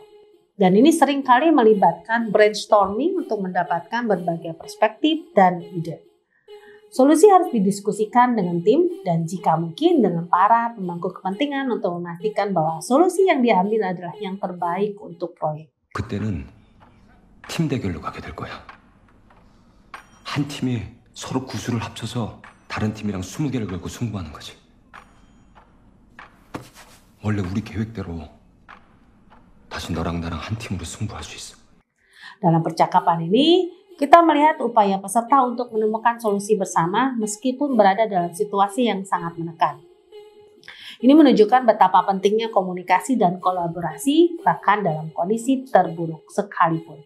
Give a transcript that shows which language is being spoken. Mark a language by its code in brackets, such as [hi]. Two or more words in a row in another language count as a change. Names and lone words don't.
[id] Dan ini seringkali melibatkan brainstorming untuk mendapatkan berbagai perspektif dan ide. Solusi harus didiskusikan dengan tim dan jika mungkin dengan para pemangku kepentingan untuk memastikan bahwa solusi yang diambil adalah yang terbaik untuk proyek. [ko] 그때는 팀 대결로 가게 될 거야. 한 팀이 서로 구수를 합쳐서 다른 팀이랑 20개를 걸고 승부하는 거지. 원래 우리 계획대로 다시 너랑 나랑 한 팀으로 승부할 수 있어. [id] Dalam percakapan ini, kita melihat upaya peserta untuk menemukan solusi bersama meskipun berada dalam situasi yang sangat menekan. Ini menunjukkan betapa pentingnya komunikasi dan kolaborasi bahkan dalam kondisi terburuk sekalipun.